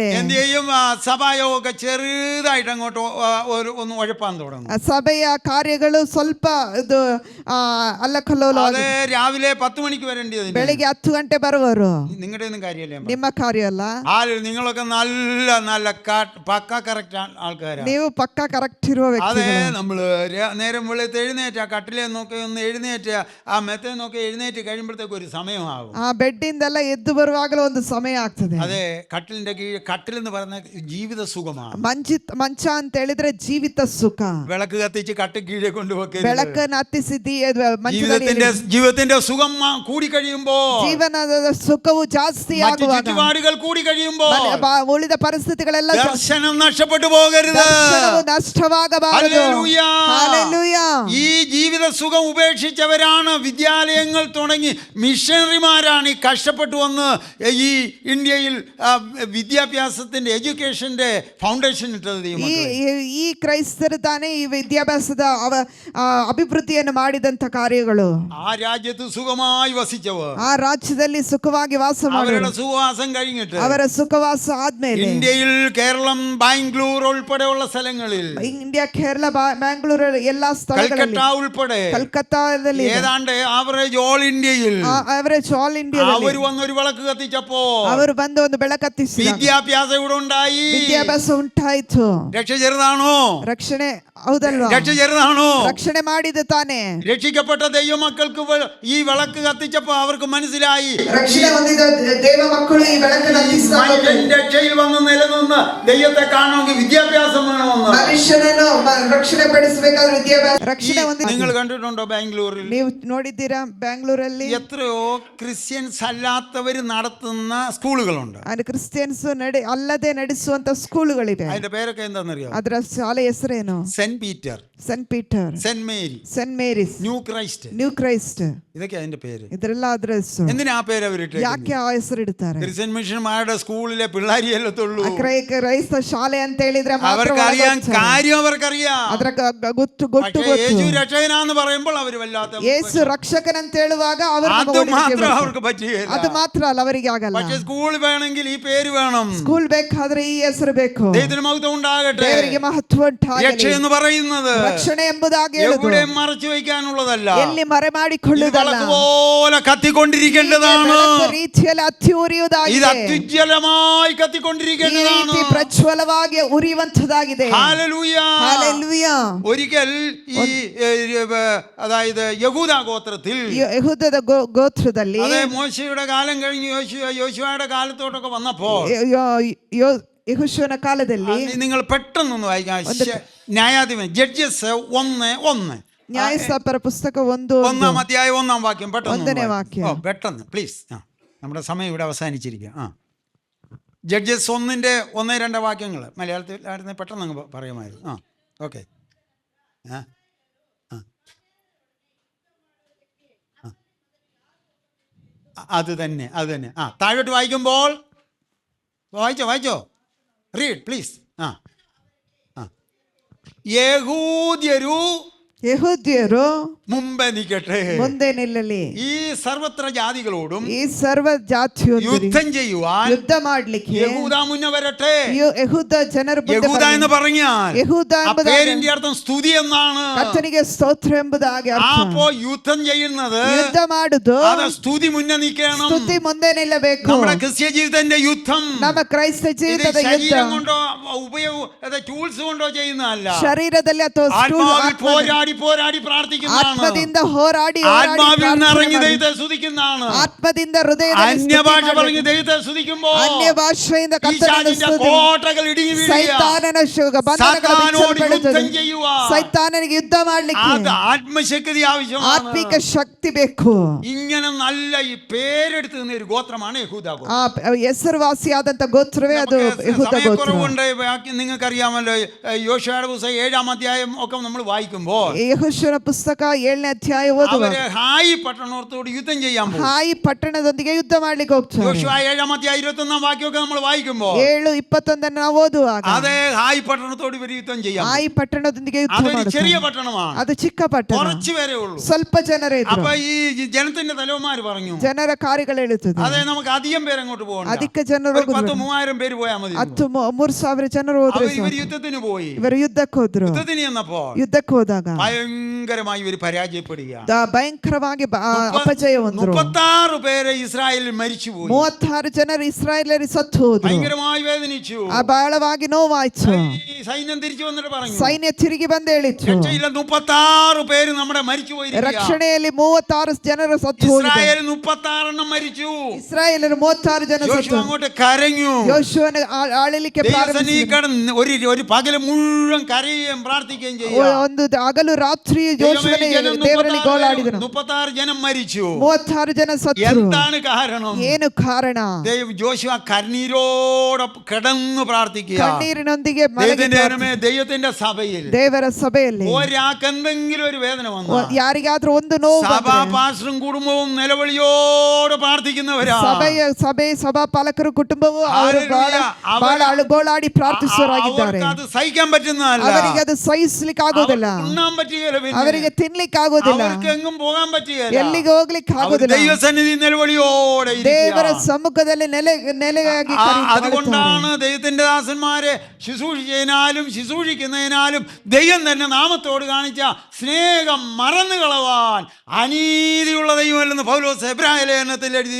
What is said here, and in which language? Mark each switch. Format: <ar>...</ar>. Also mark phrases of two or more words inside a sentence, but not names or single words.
<ml>എന്ത് ചെയ്യും? സഭായോഗമൊക്കെ ചെറുതായിട്ട് അങ്ങോട്ട് ഒന്ന് ഉഴപ്പാൻ തുടങ്ങും.</ml> <kn>ಸಭೆಯ ಕಾರ್ಯಗಳು ಸ್ವಲ್ಪ ಇದು ಅಲ್ಲಕಲ್ಲೋಲ.</kn> <ml>അത് രാവിലെ 10 മണിക്ക് വരേണ്ടത്</ml> <kn>ಬೆಳಿಗ್ಗೆ 10 ಗಂಟೆ ಬರುವರು.</kn> <ml>നിങ്ങളുടെ ഒന്നും കാര്യമല്ല,</ml> <kn>ನಿಮ್ಮ ಕಾರ್ಯ ಅಲ್ಲ.</kn> <ml>നിങ്ങളൊക്കെ നല്ല നല്ല പക്ക കറക്റ്റ് ആൾക്കാരാണ്.</ml> <kn>ನೀವು പക്ക ಕರೆಕ್ಟ್ ಇರುವ</kn> <ml>അതെ,</ml> <kn>ವ್ಯಕ್ತಿಗಳು.</kn> <ml>നമ്മള് നേരം വെളുത്ത് എഴുന്നേറ്റ് ആ കട്ടിലെ നോക്കി ഒന്ന് എഴുന്നേറ്റ് ആ മെത്തെ നോക്കി എഴുന്നേറ്റ് കഴിയുമ്പോഴത്തേക്ക് ഒരു സമയമാകും.</ml> <kn>ಆ ಬೆಡ್ಡಿಂದೆಲ್ಲ ಎದ್ದು ಬರುವಾಗಲೂ ಒಂದು ಸಮಯ ಆಗ್ತದೆ.</kn> <ml>അതെ, കട്ടിലിന്റെ കീഴ് കട്ടിൽ എന്ന് പറഞ്ഞ ജീവിത സുഖമാണ്.</ml> <kn>ಮಂಚ ಅಂತ ಹೇಳಿದ್ರೆ ಜೀವಿತ ಸುಖ.</kn> <ml>വിളക്ക് കത്തിച്ച് കട്ടി കീഴെ കൊണ്ടുപോയി</ml> <kn>ಬೆಳಕನ್ನು ಹತ್ತಿಸಿ</kn> <ml>ജീവിതത്തിന്റെ സുഖം കൂടി കഴിയുമ്പോ,</ml> <kn>ಜೀವನದ ಸುಖವು ಜಾಸ್ತಿ ಆಗುವಾಗ,</kn> <ml>ചുറ്റുപാടുകൾ കൂടി കഴിയുമ്പോ</ml> <kn>ಉಳಿದ ಪರಿಸ್ಥಿತಿಗಳೆಲ್ಲ</kn> <ml>ദർശനം നഷ്ടപ്പെട്ടു പോകരുത്.</ml> <kn>ದರ್ಶನವು ನಷ್ಟವಾಗಬಾರದು.</kn> <ml>ഹല്ലേലൂയ. ഈ ജീവിത സുഖം ഉപേക്ഷിച്ചവരാണ് വിദ്യാലയങ്ങൾ തുടങ്ങി മിഷണറിമാരാണ് ഈ കഷ്ടപ്പെട്ടു വന്ന് ഈ ഇന്ത്യയിൽ വിദ്യാഭ്യാസത്തിന്റെ</ml> <en>education's foundation</en> <ml>ഇട്ടത്.</ml> <kn>ಈ ಕ್ರೈಸ್ತರು ತಾನೇ ಈ ವಿದ್ಯಾಭ್ಯಾಸದ ಅಭಿವೃದ್ಧಿಯನ್ನು ಮಾಡಿದಂತ ಕಾರ್ಯಗಳು.</kn> <ml>ആ രാജ്യത്ത് സുഖമായി വസിച്ചവർ,</ml> <kn>ಆ ರಾಜ್ಯದಲ್ಲಿ ಸುಖವಾಗಿ ವಾಸ</kn> <ml>അവരുടെ സുഖവാസം കഴിഞ്ഞിട്ട്</ml> <kn>ಅವರ ಸುಖವಾಸ ಆದ್ಮೇಲೆ</kn> <ml>ഇന്ത്യയിൽ കേരളം, ബാംഗ്ലൂർ ഉൾപ്പെടെയുള്ള സ്ഥലങ്ങളിൽ,</ml> <kn>ಇಂಡಿಯಾ, ಕೇರಳ, ಬ್ಯಾಂಗ್ಳೂರ್ ಎಲ್ಲಾ ಸ್ಥಳಗಳಲ್ಲಿ,</kn> <ml>കൽക്കട്ട ഉൾപ്പെടെ</ml> <kn>ಕಲ್ಕತ್ತಾದಲ್ಲಿ</kn> <ml>ഏതാണ്ട്</ml> <en>average all India average all India</en> <ml>അവർ വന്നൊരു വിളക്ക് കത്തിച്ചപ്പോ</ml> <kn>ಅವರು ಬಂದು ಒಂದು ಬೆಳಕತ್ತಿಸಿ</kn> <ml>വിദ്യാഭ്യാസം ഇവിടെ ഉണ്ടായി.</ml> <kn>ವಿದ್ಯಾಭ್ಯಾಸ ಉಂಟಾಯ್ತು.</kn> <ml>രക്ഷ ചെറുതാണോ?</ml> <kn>ರಕ್ಷಣೆ ಹೌದಲ್ವಾ?</kn> <ml>രക്ഷ ചെറുതാണോ?</ml> <kn>ರಕ್ಷಣೆ ಮಾಡಿದ ತಾನೇ.</kn> <ml>രക്ഷിക്കപ്പെട്ട ദൈവമക്കൾക്ക് ഈ വിളക്ക് കത്തിച്ചപ്പോ അവർക്ക് മനസ്സിലായി,</ml> <kn>ರಕ್ಷಣೆ ಹೊಂದಿದ ದೇವ ಮಕ್ಕಳು ಈ ಬೆಳಕನ್ನು ಹತ್ತಿಸಿದಾಗ</kn> <ml>രക്ഷയിൽ വന്ന് നിലനിന്ന് ദൈവത്തെ കാണണമെങ്കിൽ വിദ്യാഭ്യാസം വേണമെന്ന്.</ml> <kn>ಮನುಷ್ಯನನ್ನು ರಕ್ಷಣೆ ಪಡಿಸಬೇಕಾದ್ರೆ ವಿದ್ಯಾಭ್ಯಾಸ. ರಕ್ಷಣೆ ಹೊಂದಿದ</kn> <ml>നിങ്ങൾ കണ്ടിട്ടുണ്ടോ ബാംഗ്ലൂരിൽ?</ml> <kn>ನೀವು ನೋಡಿದ್ದೀರಾ ಬ್ಯಾಂಗ್ಳೂರಲ್ಲಿ</kn> <ml>എത്രയോ ക്രിസ്ത്യൻസ് അല്ലാത്തവര് നടത്തുന്ന സ്കൂളുകളുണ്ട്.</ml> <kn>ಅಲ್ಲಿ ಕ್ರಿಶ್ಚಿಯನ್ಸ್ ಅಲ್ಲದೆ ನಡೆಸುವಂತ ಸ್ಕೂಲುಗಳಿವೆ.</kn> <ml>അതിന്റെ പേരൊക്കെ എന്താണെന്നറിയോ?</ml> <kn>ಅದರ ಶಾಲೆ ಹೆಸರೇನು?</kn> <ml>സെന്റ് പീറ്റർ,</ml> <kn>ಸೆಂಟ್ ಪೀಟರ್,</kn> <ml>സെന്റ് മേരി,</ml> <kn>ಸೆಂಟ್ ಮೇರಿಸ್,</kn> <ml>ന്യൂ ക്രൈസ്റ്റ്,</ml> <kn>ನ್ಯೂ ಕ್ರೈಸ್ಟ್.</kn> <ml>ഇതൊക്കെ അതിന്റെ പേര്.</ml> <kn>ಇದರೆಲ್ಲ ಅದರ ಹೆಸರು.</kn> <ml>എന്തിനാ ആ പേര് അവരിട്ട്?</ml> <kn>ಯಾಕೆ ಆ ಹೆಸರು ಇಡ್ತಾರೆ?</kn> <ml>ക്രിസ്ത്യൻ മിഷന്മാരുടെ സ്കൂളിലെ പിള്ളേരി എല്ലത്തുള്ളൂ.</ml> <kn>ಕ್ರೈಸ್ತ ಶಾಲೆ ಅಂತ ಹೇಳಿದ್ರೆ</kn> <ml>അവർക്കറിയാം, കാര്യം അവർക്കറിയാം.</ml> <kn>ಅದರ ಗೊತ್ತು ಗೊತ್ತು</kn> <ml>യേശു രക്ഷകനാന്ന് പറയുമ്പോൾ അവര് വല്ലാത്ത</ml> <kn>ಯೇಸು ರಕ್ಷಕನ್ ಅಂತ ಹೇಳುವಾಗ</kn> <ml>അത് മാത്രം അവർക്ക് പറ്റുകയില്ല.</ml> <kn>ಅದು ಮಾತ್ರ ಅಲ್ಲ, ಅವರಿಗೆ ಆಗಲ್ಲ.</kn> <ml>പക്ഷെ സ്കൂൾ വേണമെങ്കിൽ ഈ പേര് വേണം.</ml> <kn>ಸ್ಕೂಲ್ ಬೇಕಾದ್ರೆ ಈ ಹೆಸರು ಬೇಕು.</kn> <ml>ദൈവത്തിന് മഹത്വം ഉണ്ടാകട്ടെ.</ml> <kn>ದೇವರಿಗೆ ಮಹತ್ವ ಉಂಟಾಗಲಿ.</kn> <ml>രക്ഷ എന്ന് പറയുന്നത്</ml> <kn>ರಕ್ಷಣೆ ಎಂಬುದಾಗಿ ಹೇಳುವುದು</kn> <ml>എവിടെയും മറച്ചു വയ്ക്കാനുള്ളതല്ല.</ml> <kn>ಎಲ್ಲಿ ಮರೆಮಾಡಿಕೊಳ್ಳುವುದಲ್ಲ.</kn> <ml>പോലെ കത്തിക്കൊണ്ടിരിക്കേണ്ടതാണ്.</ml> <kn>ರೀತಿಯಲ್ಲಿ ಹತ್ತಿ ಉರಿಯುವುದಾಗಿದೆ.</kn> <ml>ഇത് അത്യുജ്വലമായി കത്തിക്കൊണ്ടിരിക്കേണ്ടതാണ്.</ml> <kn>ಪ್ರಜ್ವಲವಾಗಿ ಉರಿಯುವಂತದಾಗಿದೆ.</kn> <ml>ഹല്ലേലൂയ. ഹല്ലേലൂയ. ഒരിക്കൽ ഈ അതായത് യഹൂദ ഗോത്രത്തിൽ, ಯೆಹೂದದ ಗೋತ್ರದಲ್ಲಿ, അതെ, മോശയുടെ കാലം കഴിഞ്ഞ് യോശുവയുടെ കാലത്തോട്ടൊക്കെ വന്നപ്പോൾ, ಯೆಹೋಶುವನ ಕಾಲದಲ್ಲಿ, നിങ്ങൾ പെട്ടെന്നൊന്ന് വായിക്കാം. ന്യായാധിപൻ ജഡ്ജസ് 1:1, ನ್ಯಾಯಸ್ಥಾಪಕರ ಪುಸ್ತಕ 1:1 അധ്യായം 1 വാക്യം. ಒಂದನೇ ವಾಕ್ಯ. പെട്ടെന്ന് പ്ലീസ്. നമ്മുടെ സമയം ഇവിടെ അവസാനിച്ചിരിക്കുക. ജഡ്ജസ് 1:1-2 വാക്യങ്ങൾ മലയാളത്തിൽ പെട്ടെന്ന് അങ്ങ് പറയുമായിരുന്നു. ഓക്കെ. അത് തന്നെ. താഴോട്ട് വായിക്കുമ്പോൾ വായിച്ചോ</ml> <en>read please.</en> <kn>ಯೆಹೂದ್ಯರು</kn> <ml>മുമ്പേ നിൽക്കട്ടെ,</ml> <kn>ಮುಂದೆ ನಿಲ್ಲಲಿ.</kn> <ml>ഈ സർവത്ര ജാതികളോടും</ml> <kn>ಈ ಸರ್ವ ಜಾತಿಯೊಂದಿಗೆ</kn> <ml>യുദ്ധം ചെയ്യുവാൻ</ml> <kn>ಯುದ್ಧ ಮಾಡ್ಲಿಕ್ಕೆ</kn> <ml>യഹൂദ മുന്നേ വരട്ടെ.</ml> <kn>ಯೆಹೂದ ಜನರು</kn> <ml>യഹൂദ എന്ന് പറഞ്ഞാൽ</ml> <kn>ಯೆಹೂದ</kn> <ml>പേരിന്റെ അർത്ഥം സ്തുതി എന്നാണ്.</ml> <kn>ಕರ್ತನಿಗೆ ಸ್ತೋತ್ರ ಎಂಬುದಾಗಿ ಅರ್ಥ.</kn> <ml>അപ്പോ യുദ്ധം ചെയ്യുന്നത്,</ml> <kn>ಯುದ್ಧ ಮಾಡುದು,</kn> <ml>അത് സ്തുതി മുന്നേ നിൽക്കണം.</ml> <kn>ಸ್ತುತಿ ಮುಂದೆ ನಿಲ್ಲಬೇಕು.</kn> <ml>നമ്മുടെ ക്രിസ്ത്യ ജീവിതത്തിന്റെ യുദ്ധം</ml> <kn>ನಮ್ಮ ಕ್ರೈಸ್ತ ಜೀವಿತದ ಯುದ್ಧ</kn> <ml>ശരീരം കൊണ്ടോ ടൂൾസ് കൊണ്ടോ ചെയ്യുന്നതല്ല.</ml> <kn>ಶರೀರದಲ್ಲಿ ಅಥವಾ</kn> <ml>ആത്മാവിൽ പോരാടി പോരാടി പോരാടി പ്രാർത്ഥിക്കുന്നതാണ്.</ml> <kn>ಆತ್ಮದಿಂದ ಹೋರಾಡಿ</kn> <ml>ആത്മാവിൽ നിറഞ്ഞ് ദൈവത്തെ സ്തുതിക്കുന്നതാണ്.</ml> <kn>ಆತ್ಮದಿಂದ ಹೃದಯದಲ್ಲಿ</kn> <ml>അന്യഭാഷ പറഞ്ഞ് ദൈവത്തെ സ്തുതിക്കുമ്പോൾ</ml> <kn>ಅನ್ಯ ಭಾಷೆಯಿಂದ</kn> <ml>പിശാചിന്റെ കോട്ടകൾ ഇടിഞ്ഞു വീഴുക.</ml> <kn>ಸೈತಾನನ</kn> <ml>സാത്താനോട് യുദ്ധം ചെയ്യുക.</ml> <kn>ಸೈತಾನನಿಗೆ ಯುದ್ಧ ಮಾಡ್ಲಿಕ್ಕೆ</kn> <ml>അത് ആത്മശക്തി ആവശ്യമാണ്.</ml> <kn>ಆತ್ಮಿಕ ಶಕ್ತಿ ಬೇಕು.</kn> <ml>ഇങ്ങനെ നല്ല ഈ പേരെടുത്ത് നിന്ന ഒരു ഗോത്രമാണ് യഹൂദ ഗോത്രം.</ml> <kn>ಆ ಹೆಸರುವಾಸಿಯಾದಂತ ಗೋತ್ರವೇ ಅದು ಯಹೂದ ಗೋತ್ರ.</kn> <ml>സമയക്കുറവുണ്ട്. നിങ്ങൾക്ക് അറിയാമല്ലോ, യോശുവയുടെ പുസ്തകം 7-ാം അധ്യായം ഒക്കെ നമ്മൾ വായിക്കുമ്പോൾ</ml> <kn>ಯೆಹೋಶುವನ ಪುಸ್ತಕ 7ನೇ ಅಧ್ಯಾಯ ಓದುವಾಗ</kn> <ml>അവര് ഹായി പട്ടണത്തോട് യുദ്ധം ചെയ്യാൻ പോകും.</ml> <kn>ಹಾಯಿ ಪಟ್ಟಣದೊಂದಿಗೆ ಯುದ್ಧ ಮಾಡ್ಲಿಕ್ಕೆ ಹೋಗ್ತಾರೆ.</kn> <ml>യോശുവ 7-ാം അധ്യായം 21-ാം വാക്യമൊക്കെ നമ്മൾ വായിക്കുമ്പോൾ</ml> <kn>7:21 ನಾವು ಓದುವಾಗ</kn> <ml>അതെ, ഹായി പട്ടണത്തോട് ഇവർ യുദ്ധം ചെയ്യാം.</ml> <kn>ಹಾಯಿ ಪಟ್ಟಣದೊಂದಿಗೆ ಯುದ್ಧ</kn> <ml>അതൊരു</ml> <kn>ಮಾಡುತ್ತಾರೆ.</kn> <ml>ചെറിയ പട്ടണമാണ്,</ml> <kn>ಅದು ಚಿಕ್ಕ ಪಟ್ಟಣ,</kn> <ml>കുറച്ചു പേരേ ഉള്ളൂ.</ml> <kn>ಸ್ವಲ್ಪ ಜನರೇ ಇದ್ರು.</kn> <ml>അപ്പൊ ഈ ജനത്തിന്റെ തലവന്മാര് പറഞ്ഞു,</ml> <kn>ಜನರ ಕಾರ್ಯಗಳು ಹೇಳುತ್ತದೆ,</kn> <ml>അതെ നമുക്ക് അധികം പേര് അങ്ങോട്ട് പോകണ്ട,</ml> <kn>ಅಧಿಕ ಜನರು</kn> <ml>10,000-3000 പേര് പോയാൽ മതി.</ml> <kn>3,000 ಜನರು ಹೋದ್ರೆ</kn> <ml>ഇവർ യുദ്ധത്തിന് പോയി.</ml> <kn>ಇವರು ಯುದ್ಧಕ್ಕೆ ಹೋದ್ರು.</kn> <ml>യുദ്ധത്തിന് ചെന്നപ്പോ</ml> <kn>ಯುದ್ಧಕ್ಕೆ ಹೋದಾಗ</kn> <ml>ഭയങ്കരമായി ഇവർ പരാജയപ്പെടുക.</ml> <kn>ಭಯಂಕರವಾಗಿ ಅಪಜಯ ಹೊಂದ್ರು.</kn> <ml>36 പേര് ഇസ്രായേലിൽ മരിച്ചുപോയി.</ml> <kn>36 ಜನರು ಇಸ್ರಾಯೇಲರು ಸತ್ತು ಹೋದ್ರು.</kn> <ml>ഭയങ്കരമായി വേദനിച്ചു.</ml> <kn>ಬಹಳವಾಗಿ ನೋವಾಯ್ತು.</kn> <ml>സൈന്യം തിരിച്ചു വന്നിട്ട് പറഞ്ഞു,</ml> <kn>ಸೈನ್ಯ ತಿರುಗಿ ಬಂದು ಹೇಳಿತು,</kn> <ml>രക്ഷയില്ല, 36 പേര് നമ്മുടെ മരിച്ചു പോയിരിക്കുക.</ml> <kn>ರಕ್ಷಣೆಯಲ್ಲಿ 36 ಜನರು ಸತ್ತು ಹೋಗಿದ್ದಾರೆ.</kn> <ml>ഇസ്രായേൽ 36 മരിച്ചു.</ml> <kn>ಇಸ್ರಾಯೇಲರು 36 ಜನ</kn> <ml>യോശുവ</ml> <kn>ಸತ್ತು.</kn> <ml>അങ്ങോട്ട് കരഞ്ഞു.</ml> <kn>ಯೋಶುವನ ಆಳಲಿಕ್ಕೆ</kn> <ml>ഒരു പകല് മുഴുവൻ കരയുകയും പ്രാർത്ഥിക്കുകയും ചെയ്യുക.</ml> <kn>ಒಂದು ಹಗಲು ರಾತ್ರಿ ಯೋಶುವನ ದೇವರಲ್ಲಿ ಗೋಳಾಡಿದನು.</kn> <ml>36 ജനം മരിച്ചു.</ml> <kn>36 ಜನ ಸತ್ತು.</kn> <ml>എന്താണ് കാരണം?</ml> <kn>ಏನು ಕಾರಣ?</kn> <ml>യോശുവ കണ്ണീരോടെ കിടന്നു പ്രാർത്ഥിക്കുക.</ml> <kn>കണ്ണീരിനൊಂದಿಗೆ</kn> <ml>ദൈവത്തിന്റെ സഭയിൽ</ml> <kn>ದೇವರ ಸಭೆಯಲ್ಲಿ</kn> <ml>ഒരാൾക്ക് എന്തെങ്കിലും ഒരു വേദന വന്നു,</ml> <kn>ಯಾರಿಗಾದ್ರೂ ಒಂದು ನೋವು</kn> <ml>സഭാ പാസ്റ്ററും കുടുംബവും നിലവിളിയോട് പ്രാർത്ഥിക്കുന്നവരാ.</ml> <kn>ಸಭಾ ಪಾಲಕರು ಕುಟುಂಬವು ಅವರು ಬಹಳ ಗೋಳಾಡಿ ಪ್ರಾರ್ಥಿಸುವವರಾಗಿದ್ದಾರೆ.</kn> <ml>അത് സഹിക്കാൻ പറ്റുന്നതല്ല,</ml> <kn>ಅವರಿಗೆ ಅದು ಸಹಿಸ್ಲಿಕ್ಕೆ ಆಗೋದಿಲ್ಲ,</kn> <ml>ഉണ്ണാൻ പറ്റുകയില്ല,</ml> <kn>ಅವರಿಗೆ ತಿನ್ಲಿಕ್ಕೆ ಆಗೋದಿಲ್ಲ,</kn> <ml>അവർക്ക് എങ്ങും പോകാൻ പറ്റുകയില്ല,</ml> <kn>ಎಲ್ಲಿಗೆ ಹೋಗ್ಲಿಕ್ಕೆ ಆಗೋದಿಲ್ಲ.</kn> <ml>ദൈവസന്നിധി നിലവിളിയോടെ</ml> <kn>ದೇವರ ಸಮ್ಮುಖದಲ್ಲಿ ನೆಲೆಯಾಗಿ</kn> <ml>അതുകൊണ്ടാണ് ദൈവത്തിന്റെ ദാസന്മാരെ ശുശ്രൂഷിക്കുന്നതിനാലും ദൈവം തന്നെ നാമത്തോട് കാണിച്ച സ്നേഹം മറന്നു കളവാൻ അനീതിയുള്ള ദൈവമല്ലെന്ന് പൗലോസ് എബ്രായ ലേഖനത്തിൽ എഴുതി.</ml>